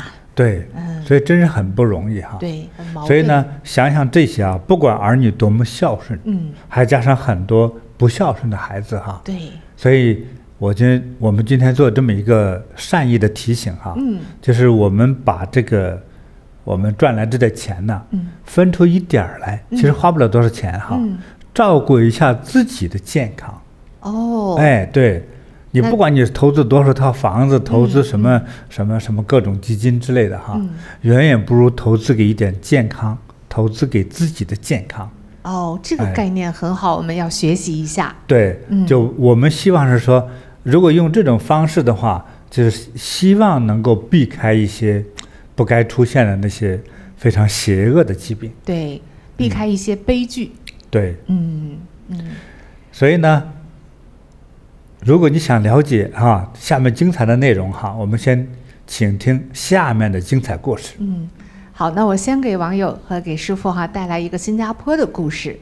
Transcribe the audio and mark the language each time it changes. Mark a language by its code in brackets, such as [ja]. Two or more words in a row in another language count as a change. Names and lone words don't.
[zh] 對，所以真是很不容易哈。對，很矛盾。所以呢，想想這些啊，不管兒女多麼孝順，還加上很多不孝順的孩子哈。對。所以。我們今天做這麼一個善意的提醒哈，就是我們把這個我們賺來這點錢呢，分出一點來，其實花不了多少錢哈，照顧一下自己的健康。哦，哎，對，你不管你投資多少套房子，投資什麼各種基金之類的哈，遠遠不如投資給一點健康，投資給自己的健康。哦，這個概念很好，我們要學習一下。對，就我們希望是說。如果用這種方式的話，就是希望能夠避開一些不該出現的那些非常邪惡的疾病。對，避開一些悲劇。對，所以呢，如果你想了解哈下面精彩的內容哈，我們先請聽下面的精彩故事。好，那我先給網友和給師父帶來一個新加坡的故事。